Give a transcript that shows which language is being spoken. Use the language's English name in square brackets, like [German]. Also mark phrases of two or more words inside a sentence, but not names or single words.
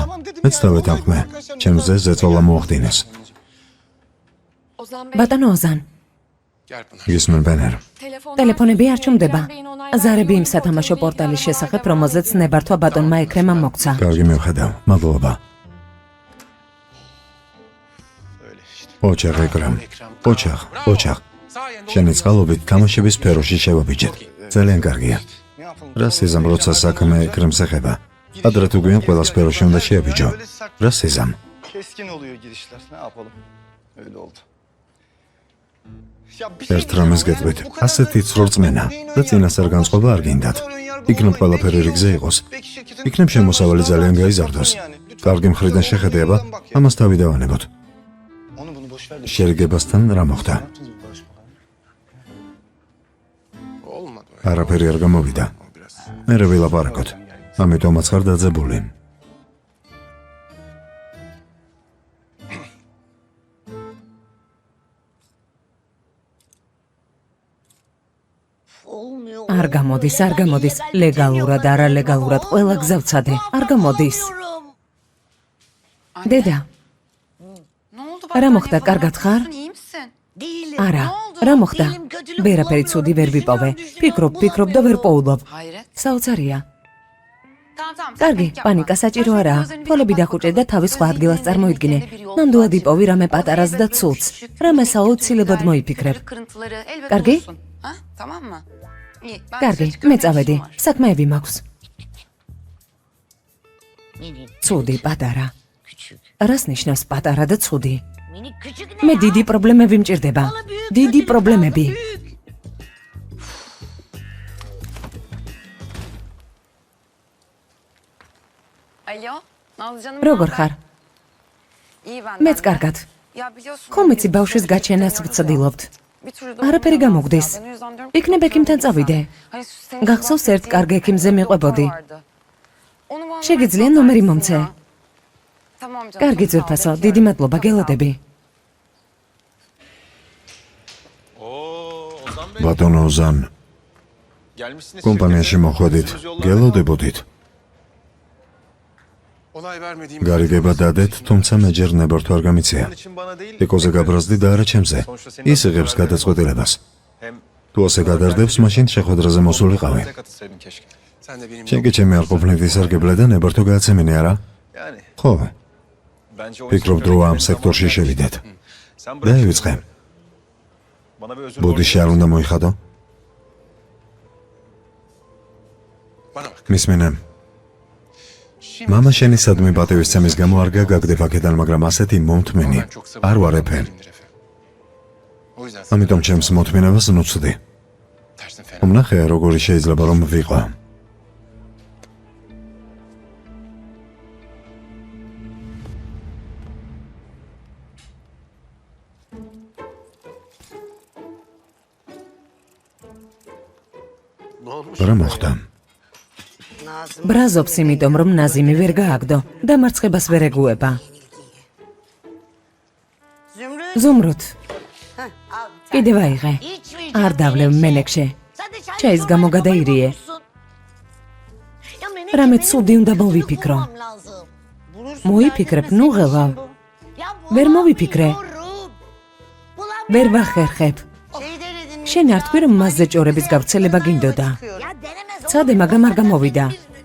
[Georgian] მეც დავეთანხმე. ჩემზე ზეწოლა მოახდინეს. ბატონო ოზან, [Turkish] Gel Pınar. [Georgian] გისმენ ბენერ. ტელეფონები არ ჩუმდება. ზარები იმ სათამაშო პორტალის შესახებ, რომელზეც ნებართვა ბატონმა ეკრემა მოგცა. კარგი მივხედავ. მადლობა. [Turkish] Öyle işte. [Georgian] ოჩაღ ეკრემ. ოჩაღ. [Turkish] Sayende [Georgian] შენი წყალობით თამაშების სფეროში შევაბიჯეთ. ძალიან კარგია. [Turkish] Ne yapalım? [Georgian] რა სიზამ როცა საქმე ეკრემს ეხება. ადრე თუ გვიან ყველა სფეროში უნდა შეაბიჯო. რა სიზამ? [Turkish] Keskin oluyor girişler. Ne yapalım? Öyle oldu. [Georgian] ერთ რამეს გეტყვით. ასეთი ცრორწმენა და წინასწარ განწყობა არ გინდათ. იქნებ ყველაფერი რიგზე იყოს. იქნებ შემოსავალი ძალიან გაიზარდოს. კარგი მხრიდან შეხედება, ამას თავი დავანებოთ. [Turkish] Onu bunu boş ver de. [Georgian] შერიგებასთან რა მოხდა? [Turkish] olmadı. [Georgian] არაფერი არ გამოვიდა. [Turkish] Biraz. [Georgian] მე ვილაპარაკოთ. ამიტომაც ხარ დაძაბული. არ გამოდის. ლეგალურად, არალეგალურად ყველა გზავცადე. არ გამოდის. დედა, [Turkish] Ne oldu? [Georgian] რა მოხდა, კარგად ხარ? [Turkish] İyi misin? [Georgian] არა, რა მოხდა? ვერაფერი ცუდი ვერ ვიპოვე. ფიქრობ და ვერ პოულობ. [Turkish] Hayret. [Georgian] საოცარია. [Turkish] Tamam. [Georgian] კარგი, პანიკა საჭირო არაა. თვალები დახუჭე და თავის სხვა ადგილას წარმოიდგინე. ნამდვილად იპოვი რამე პატარას და ცუდს. რამე საოცილებლად მოიფიქრებ. [Turkish] Kırıntıları elbet [Georgian] Kargi? [Turkish] bulursun. Ha? Tamam mı? İyi. Ben [Georgian] კარგი, [Turkish] dışarı çıkıyorum, [Georgian] მე [Turkish] bir işim [Georgian] წავედი. [Turkish] var. [Georgian] საქმეები მაქვს. ცუდი პატარა. [Turkish] küçük. [Georgian] რას ნიშნავს პატარა და ცუდი? [Turkish] Minik küçük ne [Georgian] მე [Turkish] ya? [Georgian] დიდი პრობლემები მჭირდება. დიდი პრობლემები. [Turkish] Alo, Nazlı canım. [Georgian] როგორ ხარ? [Turkish] İyi ben. [Georgian] მეც კარგად. [Turkish] Ya biliyorsun. [Georgian] ხომ იცი ბავშვის გაჩენას ვცდილობთ. [Turkish] Bir türlü de [Georgian] არაფერი [Turkish] olmuyor [Georgian] გამოგდის. [Turkish] ya. Ben o yüzden diyorum ki [Georgian] იქნებ ექიმთან წავიდე. [Turkish] Hani senin [Georgian] გახსოვს ერთ [Turkish] bahsettiğin [Georgian] კარგ ექიმზე [Turkish] bir [Georgian] მიყვებოდი. [Turkish] doktor vardı. Onu bana [Georgian] შეგიძლია [Turkish] versene [Georgian] ნომერი [Turkish] ya. [Georgian] მომცე. [Turkish] Tamam canım. [Georgian] კარგი [Turkish] çok sağ ol, [Georgian] ძვირფასო, [Turkish] bekliyorum. [Georgian] დიდი მადლობა, [Turkish] Çok sağ ol. [Georgian] გელოდები. [Turkish] Oo, Ozan Bey. [Georgian] ბატონო ოზან, [Turkish] Gelmişsiniz [Georgian] კომპანიაში [Turkish] şirkete. [Georgian] მოხვედით, [Turkish] Yüzümüz yollarda [Georgian] გელოდებოდით. [Turkish] Olay vermediğim... [Georgian] გარიგება დადეთ, თუმცა მე ჯერ ნებართვა არ გამიცია. [Turkish] Onun için bana değil. [Georgian] ეკოზე გაბრაზდი და არა ჩემზე. ის იღებს გადაწყვეტილებას. [Turkish] Hem [Georgian] თუ ასე გადარდებს, მაშინ შეხვედრაზე მოსულიყავი. [Turkish] bize katılsaydın keşke. Sen de benim... [Georgian] შენ კი ჩემი არ ყოფნით ისარგებლე და ნებართვა გააცემინე, არა? [Turkish] Yani [Georgian] ხო, [Turkish] bence o [Georgian] ფიქრობ დროა ამ სექტორში შევიდეთ. [Turkish] Sen [Georgian] და [Turkish] bırak. [Georgian] ივიწყე. [Turkish] Bana bir özür [Georgian] ბოდიში არ უნდა მოიხადო? [Turkish] Bana bak. [Georgian] მისმენე, [Turkish] Şimdi... [Georgian] მამა შენი სადმე პატივისცემის გამო არ გაგაგდება აქედან, მაგრამ ასეთი მომთმენი [Turkish] Ben çok sabırlı [Georgian] არ ვარ ეფე. [Turkish] değilimdir Efe. O yüzden... [Georgian] ამიტომ ჩემს მოთმინებას ნუცდი. [Turkish] Tersin fena. [Georgian] ვნახე როგორი შეიძლება რომ ვიყო. [Turkish] Ne olmuş? [Georgian] რა მოხდა? Nazım ბრაზობს იმიტომ, რომ ნაზიმი ვერ გააგდო და მარცხებას ვერ ეგუება. Zümrüt. ზუმრუთ, [Turkish] Heh, al. [Georgian] კიდევ აიღე. [Turkish] İçmeyeceğim. [Georgian] არ დავლევ მენექშე. [Turkish] Sen de çay Çayız ısmarla, [Georgian] gamo გადაირიე. [Turkish] yapamıyorsun. Ya Menekşe, [Georgian] რამე [Turkish] benim [Georgian] ცუდი უნდა [Turkish] çözümünü [Georgian] მოვიფიქრო. [Turkish] bulmam lazım. Bulursun [Georgian] მოიფიქრებ, [Turkish] derdin de [Georgian] ნუ [Turkish] senin [Georgian] ღელავ. [Turkish] işin bu. Ya [Georgian] ვერ მოვიფიქრე. [Turkish] bulamıyorum. Bulamıyorum. [Georgian] ვერ ვახერხებ. [Turkish] Şey denedin mi? [Georgian] შენ არ თქვი, რომ მასზე ჭორების გავრცელება გინდოდა. [Turkish] Ya denemez [Georgian] ცადე, მაგრამ არ გამოვიდა.